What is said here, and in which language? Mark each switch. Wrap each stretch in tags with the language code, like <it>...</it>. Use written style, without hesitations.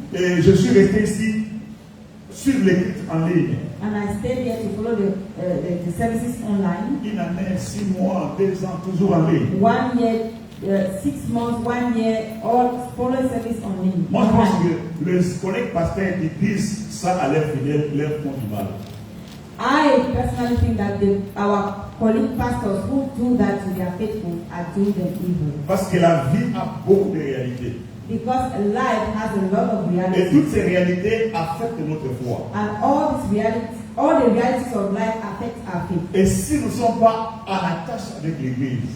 <fr>Et je suis resté ici, suivre l'église en ligne.</fr> <en>and I stayed here to follow the services online.</en> <fr>Une année, 6 mois, 2 ans, toujours en ligne.</fr> <en>1 year, 6 months, 1 year, all following service online.</en> <fr>Moi, je pense que les collègues pasteurs qui disent ça à leurs fidèles, leur font du mal.</fr> <en>I personally think that our colleague pastors who do that to their faithful are doing them evil.</en> <fr>Parce que la vie a beaucoup de réalités.</fr> <en>Because life has a lot of</en> <fr>Et</fr> <en>realities.</en> <fr>toutes ces réalités affectent notre foi.</fr> <en>And all the realities of life affect our faith.</en> <fr>Et si nous ne sommes pas en attache avec l'Église,</fr>